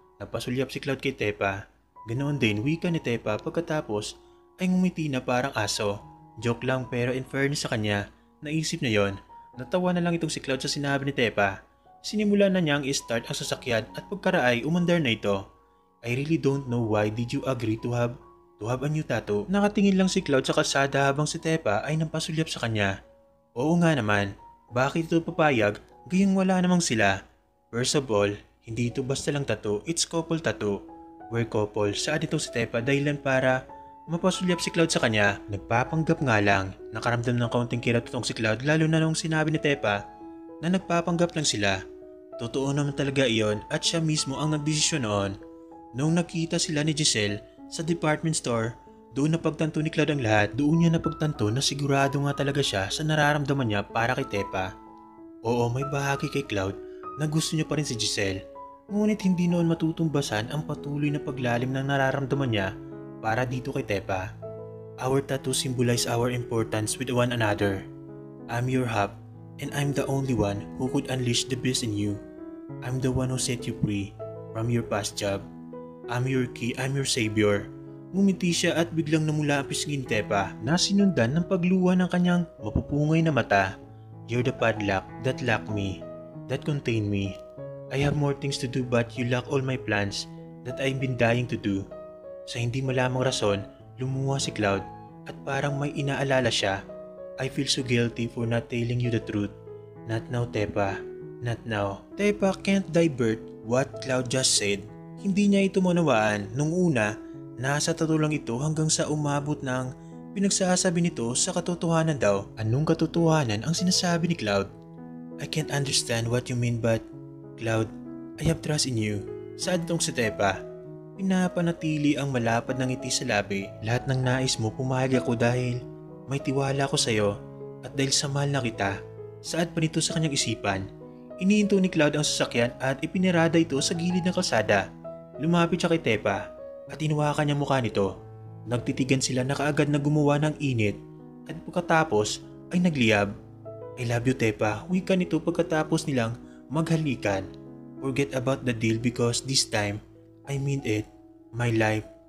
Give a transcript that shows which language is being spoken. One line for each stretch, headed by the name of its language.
Filipino: Napasulyap si Cloud kay Tepa. Ganoon din wika ni Tepa pagkatapos ay ngumiti na parang aso. Joke lang pero in fairness sa kanya, naisip na yon. Natawa na lang itong si Cloud sa sinabi ni Tepa. Sinimula na niyang i-start ang sasakyan at pagkaraay umandar na ito.
English: I really don't know why did you agree to have a new tattoo.
Filipino: Nakatingin lang si Cloud sa kalsada habang si Tepa ay nampasulyap sa kanya. Oo nga naman, bakit ito papayag gayong wala namang sila?
English: First of all,
Filipino: hindi ito basta lang
English: tattoo, it's couple tattoo. We're couple,
Filipino: saan itong si Tepa dahilan para mapasulyap si Cloud sa kanya. Nagpapanggap nga lang, nakaramdam ng kaunting kirot itong si Cloud lalo na nung sinabi ni Tepa na nagpapanggap lang sila. Totoo naman talaga iyon at siya mismo ang nagdesisyon noon. Noong nakita sila ni Giselle sa department store, doon napagtanto ni Cloud ang lahat. Doon niya napagtanto na sigurado nga talaga siya sa nararamdaman niya para kay Tepa. Oo, may bahagi kay Cloud na gusto niya pa rin si Giselle. Ngunit hindi noon matutumbasan ang patuloy na paglalim ng nararamdaman niya para dito kay Tepa.
English: Our tattoo symbolize our importance with one another. I'm your hub and I'm the only one who could unleash the beast in you. I'm the one who set you free from your past job. I'm your key, I'm your savior.
Filipino: Ngumiti siya at biglang namula ang pisngin Tepa na sinundan ng pagluwa ng kanyang mapupungay na mata.
English: You're the padlock that locked me, that contained me. I have more things to do but you lock all my plans that I've been dying to do.
Filipino: Sa hindi malamang rason, lumuha si Cloud at parang may inaalala siya.
English: I feel so guilty for not telling you the truth. Not now, Tepa. Not now. Tepa can't divert what Cloud just said.
Filipino: Hindi niya ito manawaan. Nung una, nasa tattoo lang ito hanggang sa umabot ng pinagsasabi nito sa katotohanan daw. Anong katotohanan ang sinasabi ni Cloud? I can't understand what you mean but Cloud, I have trust in you. Saan itong si Tepa? Pinapanatili ang malapad ng ngiti sa labi. Lahat ng nais mo pumayag ako dahil may tiwala ako sa'yo at dahil sa mahal na kita. Saad pa nito sa kanyang isipan. Inihinto ni Cloud ang sasakyan at ipinirada ito sa gilid ng kalsada. Lumapit siya kay Tepa at inuwakan niya mukha nito. Nagtitigan sila na kaagad na gumawa ng init at pagkatapos ay nagliyab.
English: I love you Tepa,
Filipino: wika nito pagkatapos nilang maghalikan.
English: Forget about the deal because this time, I mean it, my life.